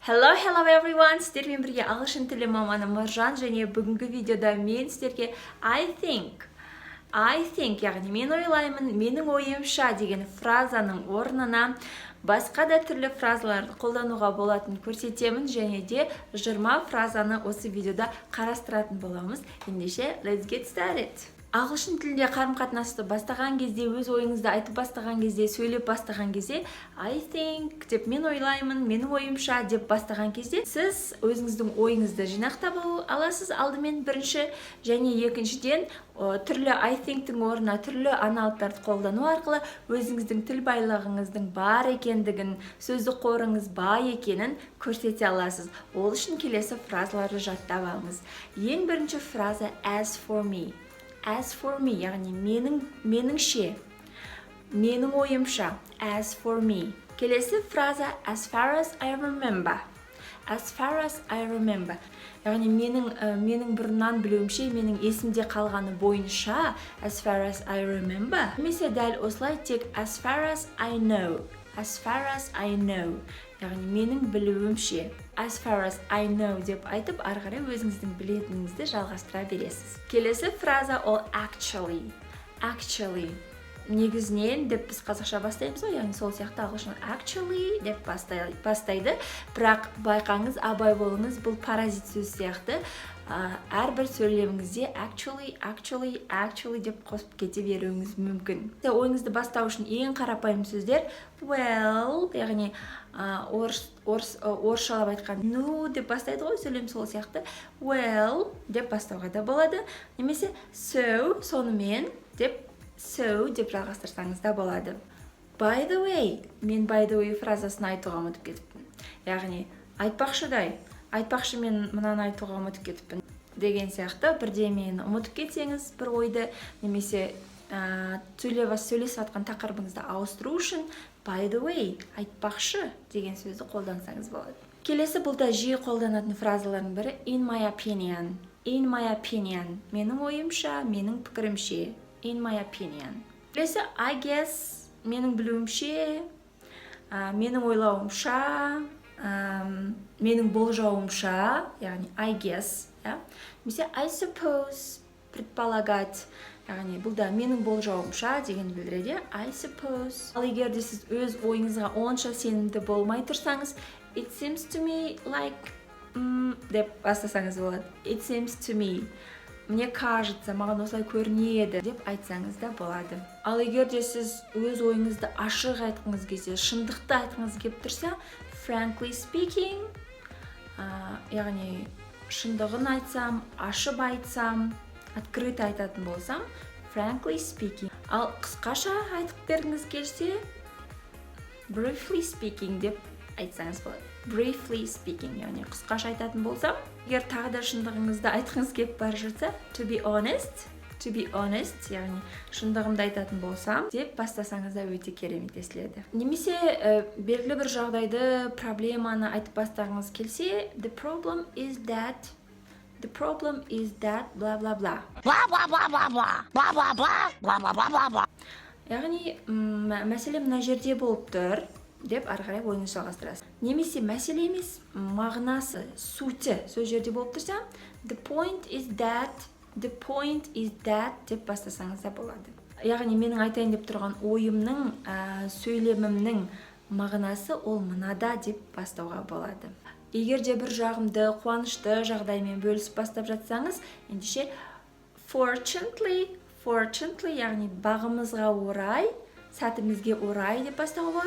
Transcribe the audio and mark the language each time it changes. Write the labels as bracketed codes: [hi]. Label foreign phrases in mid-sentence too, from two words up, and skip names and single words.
[en] Hello everyone! [kk] Сіздермен бірге ағылшын тілі маманы Маржан, және бүгінгі видеода мен сіздерге [en] I think, [kk] яғни мен ойлаймын, менің ойымша деген фразаның орнына басқа да түрлі фразаларды қолдануға болатынын көрсетемін, және де 20 фразаны осы видеода қарастыратын боламыз. Ендеше, [en] let's get started! [kk] Ағылшын тілінде қарым-қатынасты бастаған кезде, өз ойыңызды айтып бастаған кезде, сөйлеп бастаған кезде [en] I think [kk] деп мен ойлаймын, менің ойымша деп бастаған кезде сіз өзіңіздің ойыңызды жинақтап аласыз алдымен бірінші, және екіншіден түрлі [en] I think- [kk] тің орнына түрлі аналогтарды қолдану арқылы өзіңіздің тіл байлығыңыздың бар екендігін, сөздік қорыңыз бай екенін көрсете аласыз. Ол үшін келесі фразаларды жаттап алыңыз. Ең бірінші фраза [en] as for me. As for me, [kk] яғни меніңше, менің ойымша, [en] as for me. [kk] Келесі фраза [en] as far as I remember. As far as I remember. [kk] Яғни менің бұрыннан білуімше, менің есімде қалғаны бойынша, [en] as far as I remember. [kk] Немесе дәл осылай тек [en] as far as I know. As far as I know. [kk] Яғни менің білуімше. [en] As far as I know [kk] деп айтып, ары қарай өзіңіздің білетініңізді жалғастыра бересіз. Келесі фраза ол [en] actually. Actually. [kk] Негізінен деп біз қазақша бастаймыз ғой, яғни сол сияқты ағылшын actually деп бастайды. Бірақ байқаңыз, абай болыңыз, бұл паразит сөз сияқты. Әрбір сөйлеміңізде actually деп қосып кете беруіңіз мүмкін. Ойыңызды бастау үшін ең қарапайым сөздер well, яғни орысшалап айтқан no деп бастайды ғой, сөйлем сол сияқты. Well деп бастауға да болады. Немесе so, сонымен деп жалғастырсаңыз да болады. [en] By the way, мен by the way [kk] фразасын айтуға ұмытып кетіппін. Яғни айтпақшы мен мынаны айтуға ұмытып кетіппін деген сияқты бірдемені ұмытып кетсеңіз бір ойды, немесе сөйлесіп жатқан тақырыбыңызды ауыстыру үшін [en] by the way, [kk] айтпақшы деген сөзді қолдансаңыз болады. Келесі бұл да жиі қолданатын фразалардың бірі [en] in my opinion. In my opinion. [kk] Менің ойымша, менің пікірімше. [en] In my opinion. Келесі I guess. [kk] Менің білуімше, менің ойлауымша, менің болжауымша, яғни [en] I guess. Немесе I suppose. [ru] Предполагать. [kk] Яғни бұл да менің болжауымша деген білдіреді. [en] I suppose. [kk] Ал егер де сіз өз ойыңызға онша сенімді болмай тұрсаңыз, [en] it seems to me like [kk] деп бастасаңыз болады. [en] It seems to me. [ru] Мне кажется, [kk] маған осылай көрінеді деп айтсаңыз да болады. Ал егер де сіз өз ойыңызды ашық айтқыңыз келсе, шындықты айтқыңыз келіп тұрса, [en] frankly speaking, [kk] яғни шындығын айтсам, ашып айтсам, открыто айтатын болсам, [en] frankly speaking. [kk] Ал қысқаша айтып бергіңіз келсе, [en] briefly speaking [kk] деп айтсаңыз болады. [en] Briefly speaking, [kk] яғни қысқаша айтатын болсам, егер тағы да шындығыңызды айтқыңыз келіп бара жатса, [en] to be honest, [kk] яғни шындығымды айтатын болсам деп бастасаңыз да өте керемет естіледі. Немесе белгілі бір жағдайды, проблеманы айтып бастағыңыз келсе, [en] the problem is that, blah blah blah. [kk] Яғни мәселе мына жерде болып тұр деп ары қарай ойыңызды жалғастырасыз. Немесе мәселе емес, мағынасы, сути сол жерде болып тұрса, [en] the point is that [kk] деп бастасаңыз да болады. Яғни менің айтайын деп тұрған ойымның, сөйлемімнің мағынасы ол мынада деп бастауға болады. Егер де бір жағымды, қуанышты жағдаймен бөлісіп бастап жатсаңыз, ендеше fortunately, яғни бағымызға орай, сәтімізге орай деп бастауға болады.